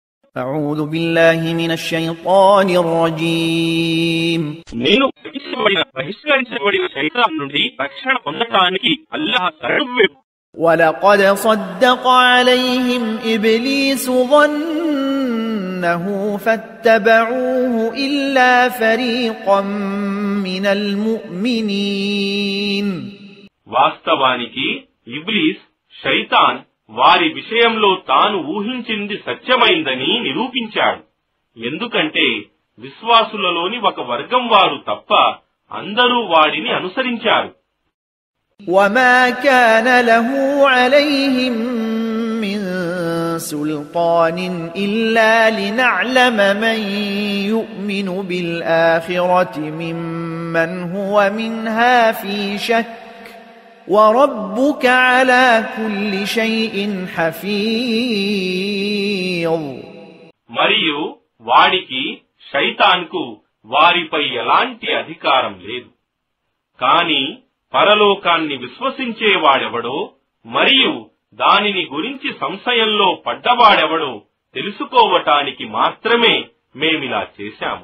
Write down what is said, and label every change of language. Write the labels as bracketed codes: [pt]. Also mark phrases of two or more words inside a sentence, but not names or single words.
[ar] أعوذ بالله من الشيطان الرجيم [te] నేను బహిష్కరించబడిన శైతాన్ నుండి రక్షణ పొందడానికి అల్లాహ్ శరణు. [ar] ولقد صدق عليهم إبليس ظنه فاتبعوه إلا فريقا من المؤمنين. [te] వాస్తవానికి ఇబ్లీస్ శైతాన్ వారి విషయంలో తాను ఊహించింది సత్యమైందని నిరూపించాడు. ఎందుకంటే విశ్వాసులలోని ఒక వర్గం వారు తప్ప అందరూ వాడిని అనుసరించారు. [ar] وما كان له عليهم من سلطان إلا لنعلم من يؤمن بالآخرة ممن هو منها في شك وربك على كل شيء حفيظ. [te] మరియు వాడికి శైతాన్కు వారిపై ఎలాంటి అధికారం లేదు. కాని పరలోకాన్ని విశ్వసించేవాడెవడో మరియు దానిని గురించి సంశయంలో పడ్డవాడెవడో తెలుసుకోవటానికి మాత్రమే మేమిలా చేశాము.